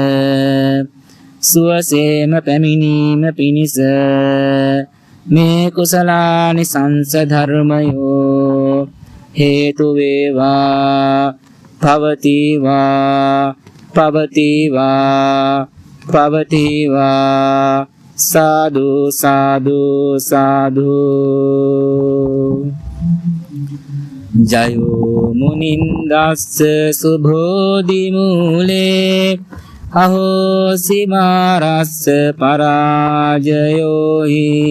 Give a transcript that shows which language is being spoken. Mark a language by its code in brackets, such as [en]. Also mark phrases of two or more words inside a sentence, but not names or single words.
[si] සුවසේම පැමිණීම පිණිස මේ කුසලානිසංස ධර්මයෝ හේතු වේවා පවතිවා පවතිවා පවතිවා සාදු සාදු සාදු [pi] ජයෝ මුනින්දස්ස සුභෝදි මූලේ අහෝසි මාරස්ස පරාජයෝ හි